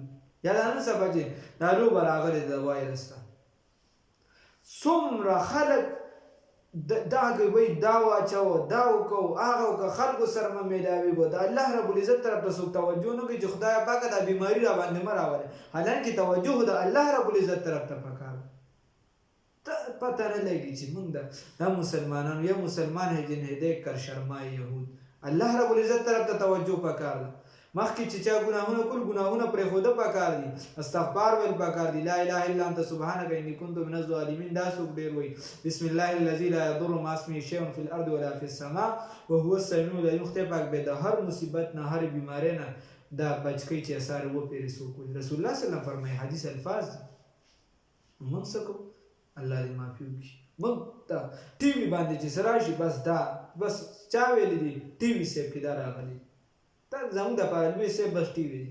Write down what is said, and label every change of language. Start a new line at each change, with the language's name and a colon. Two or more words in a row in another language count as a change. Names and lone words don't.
Pashto: یا دا نن سبا چې دا لوبه راغلې ده د وایرس ته، څومره خلک دا کوي، دا واچوه، دا وکړو، هغه وکړه، خلکو سره مه میلاویږو. د
Arabic: الله رب العزت
Pashto: طرف ته څوک توجه نه کوي چې خدایه پاکه دا بیماري را باندې مه راولې، حالانکې توجه د
Arabic: الله رب العزت
Pashto: طرف ته پکار ده. ته پته نه لګي چې موږ دا مسلمانانو یا
Urdu: مسلمان ہے جنہیں دیکھ کر شرمائے یهود.
Arabic: الله رب العزت
Pashto: طرف ته توجه پکار ده. مخکې چې چا ګناهونه کول، ګناهونه پرېښوده پکار دي، استغفار ویل پکار دي،
Arabic: لا اله الا انت سبحانک انی کنت من الظالمین.
Pashto: دا څوک ډېر وایي
Arabic: بسم الله الذي لا يضر مع اسمه شیء فی الارض ولا فی السماء وهو السمیع العلیم.
Pashto: خدای پاک به د هر مصیبت نه، هر بیمارۍ نه دا بچ کوي چې اثار وپېري څوک وایي. رسول الله
Arabic: صلی الله علیه وسلم
Pashto: فرمایي، حدیث الفاظ دي. موږ څه کوو؟ الله دې معافي وکړي. موږ دا ټي وي باندې چې څه راشي بس چا ویلي دي ټي وي صاحب کې دا راغلي، دا زموږ دپاره لوی صاحب بس ټي وي دي.